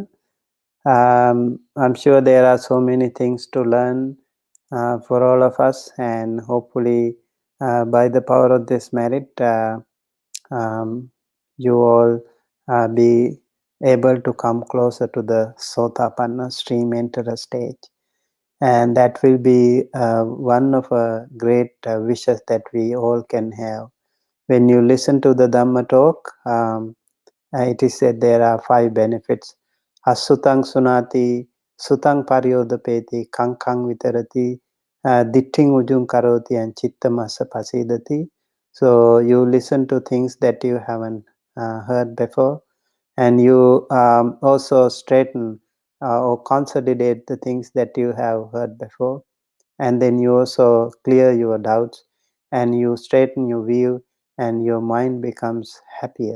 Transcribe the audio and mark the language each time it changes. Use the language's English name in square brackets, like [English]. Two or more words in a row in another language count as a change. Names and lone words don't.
[English] I'm sure there are so many things to learn for all of us, and hopefully by the power of this merit, you all be able to come closer to the Sotapanna stream enterer stage. And that will be one of a great wishes that we all can have. When you listen to the Dhamma talk, it is said there are 5 benefits. [Pali] Asutang sunati, sutang paryodapeti, kankang vitarati, ditting ujung karoti, and chittamasa pasidati. [English] So you listen to things that you haven't heard before, and you also straighten or consolidate the things that you have heard before, and then you also clear your doubts, and you straighten your view, and your mind becomes happier.